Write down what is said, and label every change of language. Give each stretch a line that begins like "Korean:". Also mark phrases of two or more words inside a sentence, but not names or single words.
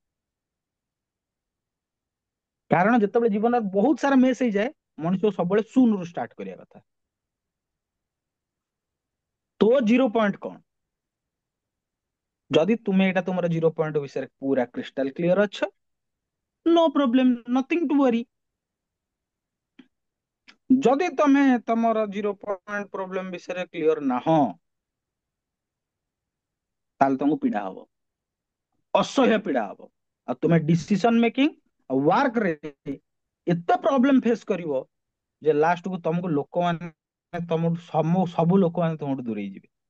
Odia: କାରଣ ଯେତେବେଳେ ଜୀବନରେ ବହୁତ ସାରା ମେସ୍ ହେଇଯାଏ, ମଣିଷ ସବୁବେଳେ ଶୂନରୁ ଷ୍ଟାର୍ଟ କରିବା କଥା। ତୋ
English: zero point
Odia: କଣ? ଯଦି ତୁମେ ଏଇଟା ତୁମର
English: zero point
Odia: ବିଷୟରେ ପୁରା
English: crystal clear
Odia: ଅଛ,
English: No problem, nothing to worry.
Odia: ଯଦି ତମେ ତମର
English: zero point problem
Odia: ବିଷୟରେ କ୍ଲିୟର ନାହଁ, ତାହେଲେ ତମକୁ ପୀଡା ହବ, ଅସହ୍ୟ ପୀଡା ହବ। ଆଉ ତୁମେ
English: decision making
Odia: ଆଉ ୱାର୍କ ରେ ଏତେ
English: problem face
Odia: କରିବ ଯେ ଲାଷ୍ଟ କୁ ତମକୁ ଲୋକମାନେ ତମଠୁ ସବୁ ଲୋକମାନେ ତମଠୁ ଦୂରେଇ ଯିବେ।